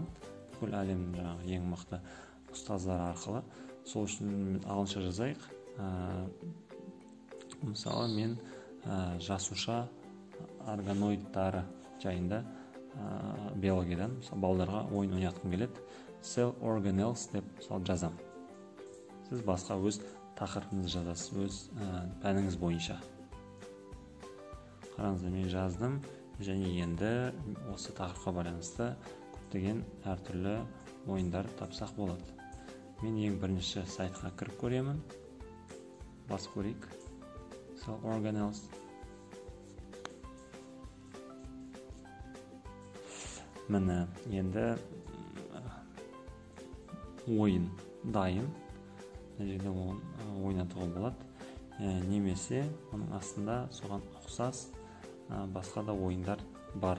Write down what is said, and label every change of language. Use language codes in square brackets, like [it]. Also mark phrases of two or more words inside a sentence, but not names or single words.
[kk] Бүкіл әлемнің ең мықты ұстаздар арқылы. Сол үшін ағылшынша жазайық. Мысалы, мен жасуша органоидтары жайында биологиядан балаларға ойын ойнатқым келеді. [en] Cell organelles [kk] деп жазам. Сіз басқа өз тақырыбыңызды жазасыз, өз пәніңіз бойынша. Қараңыздар, мен жаздым, және енді осы тақырыпқа байланысты көптеген әртүрлі ойындар тапсақ болады. Мен ең бірінші сайтқа кіріп көремін. Бас көрейік. [en] Cell organelles. [kk] Міне, енді ойын дайын. Жерде ойнатуға болады. Немесе оның астында соған ұқсас басқа да ойындар бар.